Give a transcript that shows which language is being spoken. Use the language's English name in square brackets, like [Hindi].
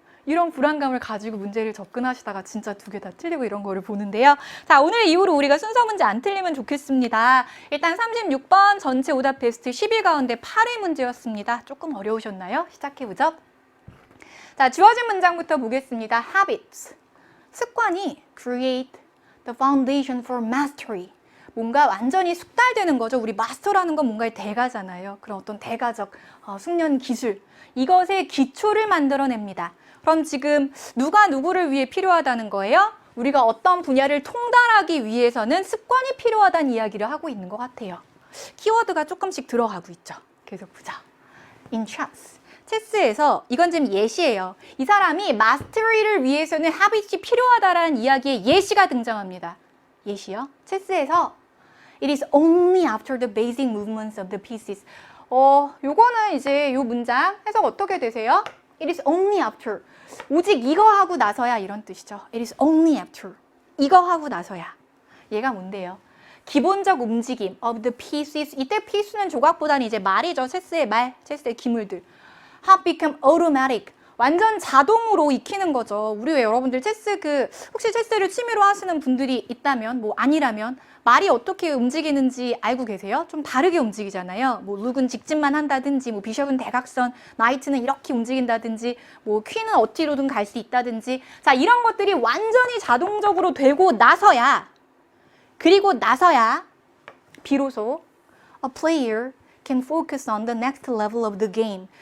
[Korean] 이런 불안감을 가지고 문제를 접근하시다가 진짜 2개 다 틀리고 이런 거를 보는데요. 자, 오늘 이후로 우리가 순서 문제 안 틀리면 좋겠습니다. 일단 36번 전체 오답 베스트 10위 가운데 8위 문제였습니다. 조금 어려우셨나요? 시작해보죠. 자, 주어진 문장부터 보겠습니다. [English] Habits. [Korean] 습관이 [English] create the foundation for mastery. [Korean] 뭔가 완전히 숙달되는 거죠. 우리 마스터라는 건 뭔가의 대가잖아요. 그런 어떤 대가적 숙련 기술. 이것의 기초를 만들어냅니다. 그럼 지금 누가 누구를 위해 필요하다는 거예요? 우리가 어떤 분야를 통달하기 위해서는 습관이 필요하다는 이야기를 하고 있는 것 같아요. 키워드가 조금씩 들어가고 있죠. 계속 보자. In chess. 체스에서 이건 지금 예시예요. 이 사람이 마스터리를 위해서는 habit이 필요하다라는 이야기의 예시가 등장합니다. 예시요. 체스에서 [English] It is only after the basic movements of the pieces. [Korean] 요거는 이제 요 문장 해석 어떻게 되세요? [English] It is only after. [Korean] 오직 이거 하고 나서야 이런 뜻이죠. [English] It is only after. [Korean] 이거 하고 나서야. 얘가 뭔데요? 기본적 움직임 [English] of the pieces. [Korean] 이때 piece는 조각보다는 이제 말이죠. 체스의 말, 체스의 기물들. [English] Have become automatic. [Korean] 완전 자동으로 익히는 거죠. 우리 왜 여러분들 체스 혹시 체스를 취미로 하시는 분들이 있다면 뭐 아니라면 말이 어떻게 움직이는지 알고 계세요? 좀 다르게 움직이잖아요. 뭐 룩은 직진만 한다든지 뭐 비숍은 대각선, 나이트는 이렇게 움직인다든지 뭐 퀸은 어디로든 갈 수 있다든지 자, 이런 것들이 완전히 자동적으로 되고 나서야 그리고 나서야 비로소 [English] a player can focus on the next level of the game.